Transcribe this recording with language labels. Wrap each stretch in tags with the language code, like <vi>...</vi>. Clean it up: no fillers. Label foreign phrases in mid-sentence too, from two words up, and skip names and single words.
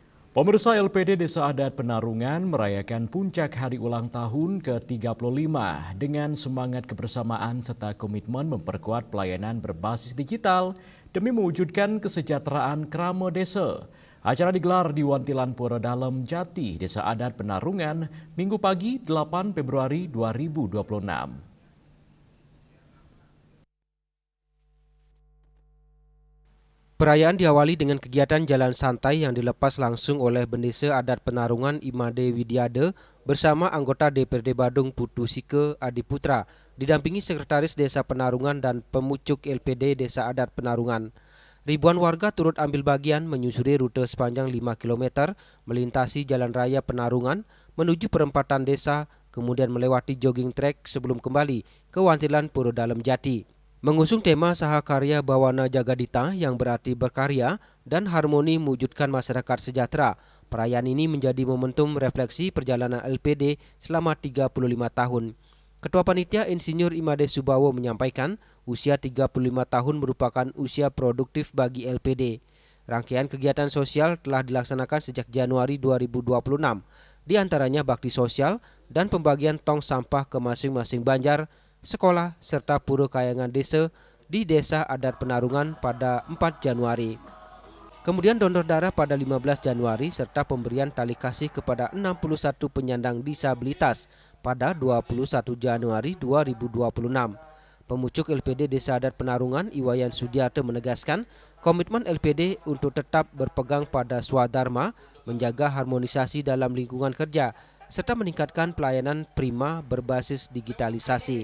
<id>Pemirsa, LPD Desa Adat Penarungan merayakan puncak hari ulang tahun ke-35 dengan semangat kebersamaan serta komitmen memperkuat pelayanan berbasis digital demi mewujudkan kesejahteraan krama desa. Acara digelar di Wantilan Pura Dalem Jati, Desa Adat Penarungan, Minggu pagi 8 Februari 2026. Perayaan diawali dengan kegiatan jalan santai yang dilepas langsung oleh Bendesa Adat Penarungan Imade Widiade bersama anggota DPRD Badung Putu Sike Adiputra, didampingi Sekretaris Desa Penarungan dan Pemucuk LPD Desa Adat Penarungan. Ribuan warga turut ambil bagian menyusuri rute sepanjang 5 km, melintasi Jalan Raya Penarungan menuju perempatan desa, kemudian melewati</id> <en>jogging track</en> <id>sebelum kembali ke Wantilan Pura Dalem Jati. Mengusung tema Sahakarya Bawana Jagadita yang berarti berkarya dan harmoni mewujudkan masyarakat sejahtera, perayaan ini menjadi momentum refleksi perjalanan LPD selama 35 tahun. Ketua Panitia Insinyur Imade Subawo menyampaikan usia 35 tahun merupakan usia produktif bagi LPD. Rangkaian kegiatan sosial telah dilaksanakan sejak Januari 2026, diantaranya bakti sosial dan pembagian tong sampah ke masing-masing banjar, sekolah, serta pura kayangan desa di Desa Adat Penarungan pada 4 Januari. Kemudian donor darah pada 15 Januari serta pemberian tali kasih kepada 61 penyandang disabilitas pada 21 Januari 2026. Pemucuk LPD Desa Adat Penarungan Iwayan Sudiarte menegaskan komitmen LPD untuk tetap berpegang pada swadharma, menjaga harmonisasi dalam lingkungan kerja, serta meningkatkan pelayanan prima berbasis digitalisasi.</id>